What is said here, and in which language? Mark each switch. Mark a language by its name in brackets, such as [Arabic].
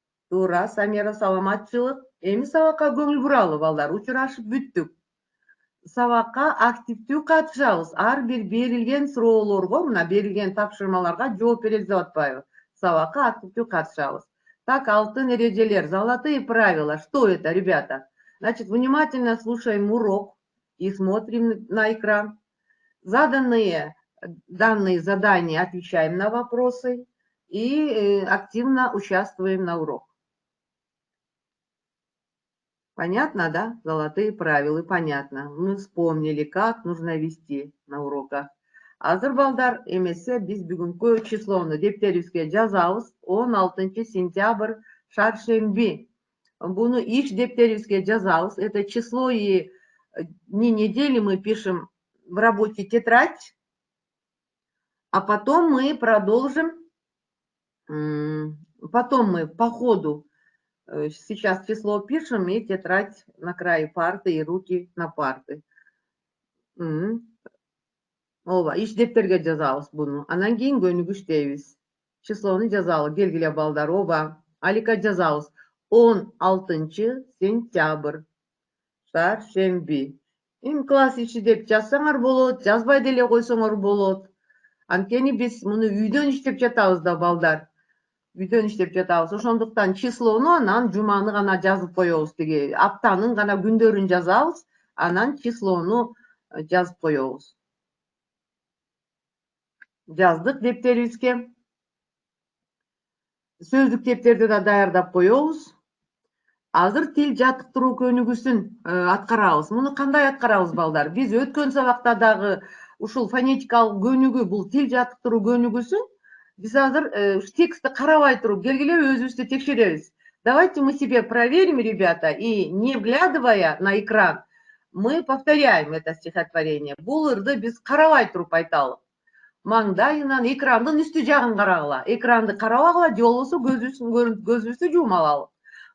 [Kyrgyz] Туура, Самира, саламатчылык. Эми сабакка көңүл буралы, балдар. Учурашып бүттүк. Сабакка активдүү катышабыз. Ар бир берилген суроолорго, мына берилген тапшырмаларга жооп беребиз деп атпайбы? Сабакка активдүү катышабыз. [Russian] Так, [Kyrgyz] алтын эрежелер, [Russian] золотые правила. Что это, ребята? Значит, внимательно слушаем урок и смотрим на экран. Данные задания отвечаем на вопросы и активно участвуем на урок. Понятно, да? Золотые правила, понятно. Мы вспомнили, как нужно вести на уроках. [Kyrgyz] Азыр, балдар, эмесе биз бүгүнкү числону дептерибизге жазабыз. 16 сентябрь, шаршемби. Буну иш дептерибизге жазабыз. [Russian] Это число и дни недели мы пишем в рабочей тетрадь. А потом мы продолжим, потом мы по ходу сейчас число пишем и тетрадь на крае парты и руки на парты. [Kyrgyz] Ооба, иш дептерге жазабыз буну. Анан кийин көнүгүштейбиз. Числону жазалы, келгиле, балдар. Ооба, Алика жазабыз. 16 сентябрь, шаршемби. Эми класс иши деп жазсаңар болот, жазбай деле койсоңор болот. Анткени биз муну үйдөн иштеп жатабыз да, балдар. Үйдөн иштеп жатабыз. Ошондуктан числону анан жуманы гана жазып коебуз, тиги аптанын гана күндөрүн жазабыз, анан числону жазып коебуз. Жаздык дептерибизге. Сөздүк дептерди да даярдап коебуз. Азыр тил жаттыктыруу көнүгүүсүн аткарабыз. Муну кандай аткарабыз, балдар? Биз өткөн сабакта дагы ушул фонетикалык көнүгүү, бул тил жаттыктыруу көнүгүүсүн биз азыр текстти карабай туруп келгиле өзүбүздү текшеребиз. [Russian] Давайте мы себе проверим, ребята, и не вглядывая на экран, мы повторяем это стихотворение. [Kyrgyz] Бул ырды биз карабай туруп айталы. Маңдайынан экрандын үстү жагын карагыла. Экранды карабагыла, же болбосо көзүбүздү жууп алалы.